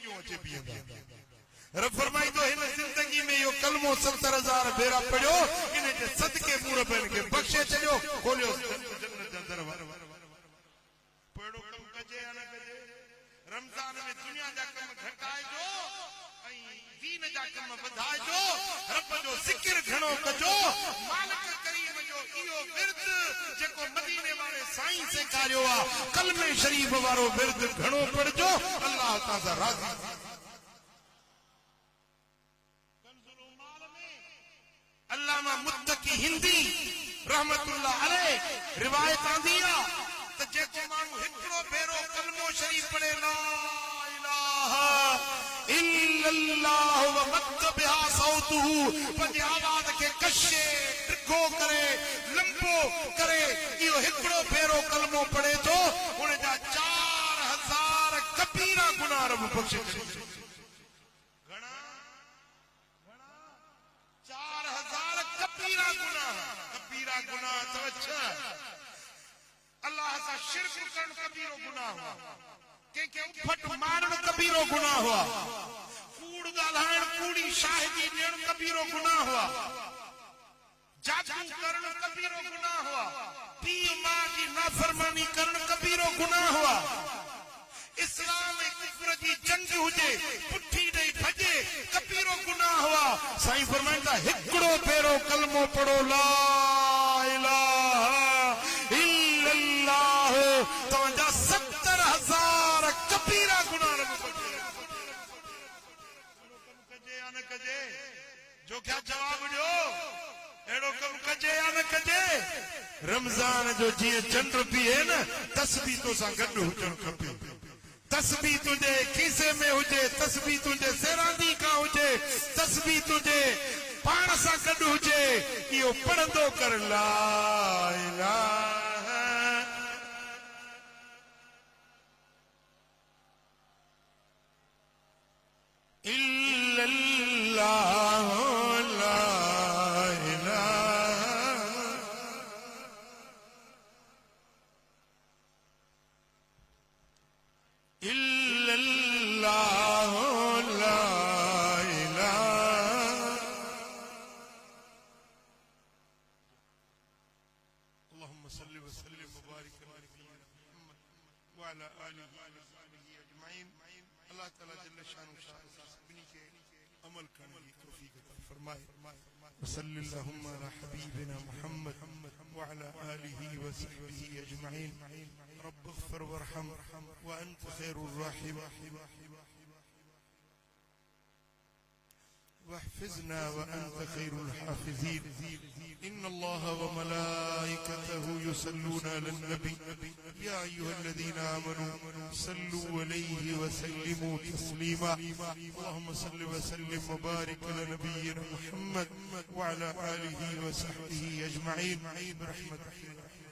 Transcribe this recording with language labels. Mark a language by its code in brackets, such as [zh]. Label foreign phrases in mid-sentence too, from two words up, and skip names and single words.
[sd] अचे पींदा रब फरमाई तो हिन जिंदगी में यो कलमो 70,000 भेरा पढ़ियो इन जे सदके मूर बन के बख्शे चलियो खोलियो जन्नत जा दरवाजा पढ़ो कम कजे या न कजे रमजान में दुनिया जा कम घटाए जो दीन जा कम वधाए जो रब जो जिक्र घणो कजो मालिक करीम जो इयो विरद जेको मदीने वाले साईं से कार्यो आ कलमे शरीफ वारो विरद घणो पढ़जो अल्लाह ताला राजी कंजुल माल में अल्लामा मुत्तकी हिंदी [ar] رحمة الله عليه [sd] रिवायत आंदी आ त जेको मानू हिकड़ो भेरो कलमो शरीफ पढ़े [ar] لا إله إلا الله و مد بها صوته [sd] पंहिंजी आवाज के कशे टिघो करे लंबो करे इहो हिकड़ो भेरो कलमो पढ़े तो उन जा 4000 कबीरा गुनाह रब बख्शे घणा 4000 कबीरा गुनाह तवज्जो अल्लाह सा शिरक करण कबीरो गुनाह हुआ के फट मारण कबीरो गुनाह हुआ कूड़ गालाण कूड़ी शाहिदी देण कबीरो गुनाह हुआ जादू करण कबीरो गुनाह हुआ पी मां की नाफरमानी करण कबीरो गुनाह हुआ इस्लाम कुफर की जंग हुजे पुठी दे भजे कबीरो गुनाह हुआ साईं फरमाइंदा हिकड़ो भेरो कलमो पढ़ो [ar] لا إله إلا الله [sd] तवजा 70,000 कबीरा गुनाह कजे या न कजे जो क्या जवाब दियो एड़ो कम कजे या न कजे रमजान जो जी चंड पिए न तस्बीह तो सा गड हुजण खपे तस्बीह तुझे खीसे में हुजे तस्बीह तुझे सेरांदी का हुजे तस्बीह तुझे पाण सा गड हुजे इहो पढ़ंदो कर ला [ar] إله إلا الله لا إله إلا الله لا إله اللهم صل و سلم و بارك على نبينا محمد و على آله و صحبه أجمعين [ur] اللہ تعالیٰ جل شانہ سبھی کے عمل کرنے کی توفیق عطا فرمائے [ar] صلى الله على حبيبنا محمد و على آله و صحبه أجمعين رب اغفر و ارحم و أنت خير الراحمين واحفظنا وأنت خير الحافظين إن الله وملائكته يصلون على النبي يا أيها الذين آمنوا صلوا عليه وسلموا تسليما اللهم صل وسلم وبارك على نبينا محمد وعلى آله وصحبه أجمعين برحمتك